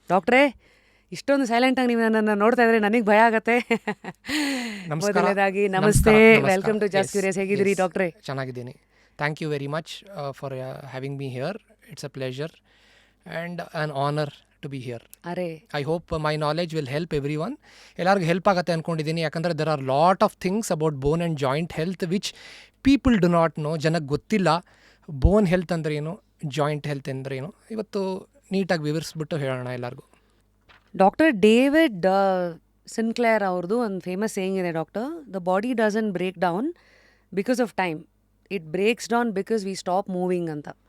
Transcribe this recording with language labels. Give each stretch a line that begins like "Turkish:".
Kannada: ಡಾಕ್ಟ್ರೇ, ಇಷ್ಟೊಂದು ಸೈಲೆಂಟಾಗಿ ನೀವು ನನ್ನನ್ನು ನೋಡ್ತಾ ಇದ್ರೆ ನನಗೆ ಭಯ ಆಗತ್ತೆ. ಮೊದಲನೇದಾಗಿ ನಮಸ್ತೆ,
English: Welcome to just curious.
Kannada: ಹೇಗಿದ್ದೀರಿ ಡಾಕ್ಟ್ರೇ? ಚೆನ್ನಾಗಿದ್ದೀನಿ,
English: Thank you very much for having me here. It's a pleasure and an honour to be here. I hope my knowledge will help everyone.
Kannada: ಎಲ್ಲರಿಗೂ ಹೆಲ್ಪ್ ಆಗುತ್ತೆ ಅಂದ್ಕೊಂಡಿದ್ದೀನಿ. ಯಾಕಂದರೆ
English: there are lot of things about bone and joint health which people do not know.
Kannada: ಜನಕ್ಕೆ ಗೊತ್ತಿಲ್ಲ bone health ಅಂದ್ರೆ ಏನು, joint health ಅಂದ್ರೆ ಏನು. ಇವತ್ತು ನೀಟಾಗಿ ವಿವರಿಸ್ಬಿಟ್ಟು ಹೇಳೋಣ ಎಲ್ಲರಿಗೂ.
English: doctor David Sinclair
Kannada: ಅವ್ರದ್ದು ಒಂದು
English: famous saying
Kannada: ಇದೆ
English: doctor, the body doesn't break down because of time, it breaks down because we stop moving
Kannada: ಅಂತ.